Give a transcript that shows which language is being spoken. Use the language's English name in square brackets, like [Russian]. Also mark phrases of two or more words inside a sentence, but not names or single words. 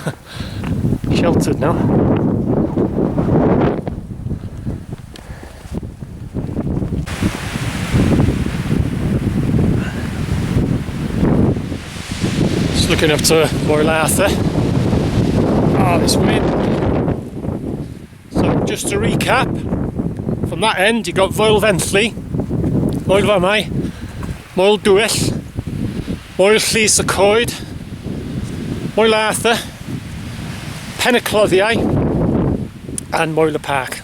[English] Sheltered now. Looking up to Moel Dywyll. Ah, this wind. So just to recap, from that end you got Fenlli, Famau, Moel Dywyll, Llys Coed, Moel Dywyll, Penycloddiau and Moel Parc.